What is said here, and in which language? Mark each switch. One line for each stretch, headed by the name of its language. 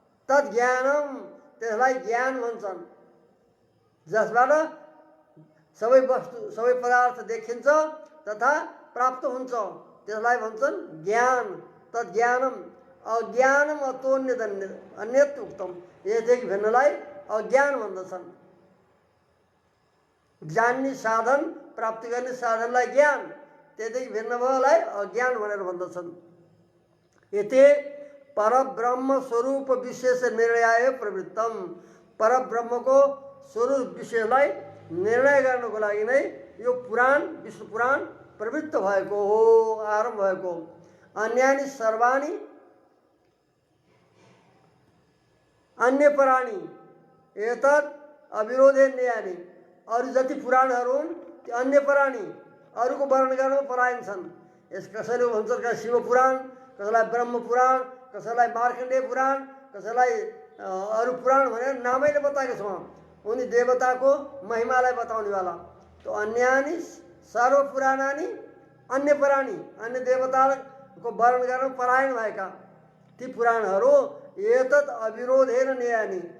Sanskrit: तत् ज्ञानम
Nepali: त्यसलाई ज्ञान भन्छन्। जसबाट सबै वस्तु सबै पदार्थ देखिन्छ तथा प्राप्त हुन्छ त्यसलाई भन्छन् ज्ञान।
Sanskrit: तत् ज्ञानम अज्ञानम अन्यत् उक्तम।
Nepali: यसदेखि भिन्नलाई अज्ञान भन्दछन्। जान्ने साधन प्राप्ति गर्ने साधनलाई ज्ञान, त्यसदेखि भिन्न भएलाई अज्ञान भनेर भन्दछन्।
Sanskrit: यति परब्रह्म स्वरूप विशेष निर्णय प्रवृत्तम।
Nepali: परब्रह्मको स्वरूप विषयलाई निर्णय गर्नको लागि नै यो पुराण विष्णु पुराण प्रवृत्त भएको हो, आरम्भ भएको हो।
Sanskrit: अन्यानि सर्वाणि अन्य पराणि एतत् अविरोधे न्यायानी।
Nepali: अरू जति पुराणहरू हुन् ती अन्य पराणी, अरूको वर्णन गर्नमा परायण छन्। यस कसैले भन्छ शिव पुराण, कसैलाई ब्रह्म पुराण, कसैलाई मार्कण्डेय पुराण, कसैलाई अरू पुराण भनेर नामैले बताएको छ। उनी देवताको महिमालाई बताउनेवाला। तो
Sanskrit: अन्यानि सर्व पुराणानि अन्य पराणी,
Nepali: अन्य देवताको वर्णन गर्न परायण भएका ती पुराणहरू
Sanskrit: एतत् अविरोधेन न्यायानि।